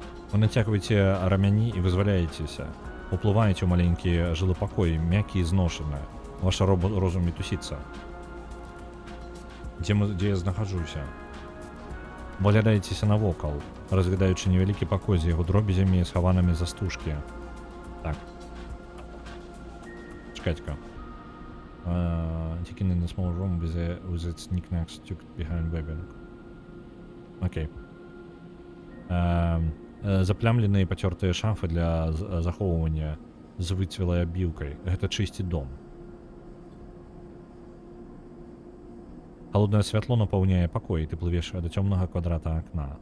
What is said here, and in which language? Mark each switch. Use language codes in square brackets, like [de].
[be] Вы нацягваеце рамяні і вызваляецеся. Уплываеце ў маленькі жылы пакой, мяккі і зношаны. Ваша розум мітусіцца. Дзе я знаходжуся? Валядаецеся навокал, разглядаючы невялікі пакой з яго дробязямі, схаванымі за стужкі. Так. Чакайце-ка. [en] Taking in a small room with its knickknacks tucked behind webbing. [be] Окей. Заплямленыя і пацёртыя шафы для захоўвання з выцвелай абіўкай. Гэта чысціць дом. Холоднае святло напаўняе пакой, ты плывеш да цёмнага квадрата акна.